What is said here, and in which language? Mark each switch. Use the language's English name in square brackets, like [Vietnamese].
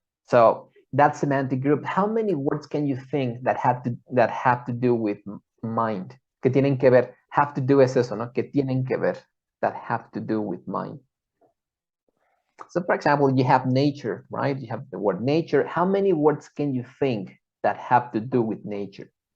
[English] So that semantic group, how many words can you think that have to do with mind? [Spanish] Que tienen que ver, [English] have to do [Spanish] es eso, ¿no? Que tienen que ver, [English] that have to do with mind. So for example, you have nature, right? You have the word nature. How many words can you think that have to do with nature?